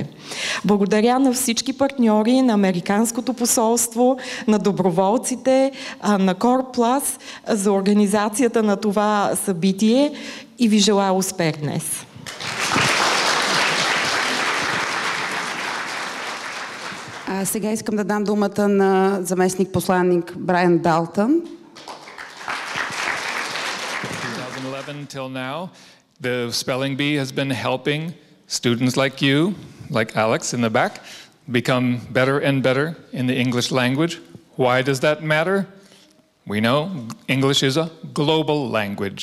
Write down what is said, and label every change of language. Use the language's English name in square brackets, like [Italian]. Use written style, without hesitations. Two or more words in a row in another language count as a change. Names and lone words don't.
[Bulgarian] Благодаря на всички партньори, на Американското посолство, на доброволците, на Корплас за организацията на това събитие и ви желая успех днес. Сега искам да дам думата на заместник посланник Брайан Далтън. [English] 2011 till now, the spelling bee has been helping students like you, like Alex in the back, become better and better in the English language. Why does that matter? We know English is a global language.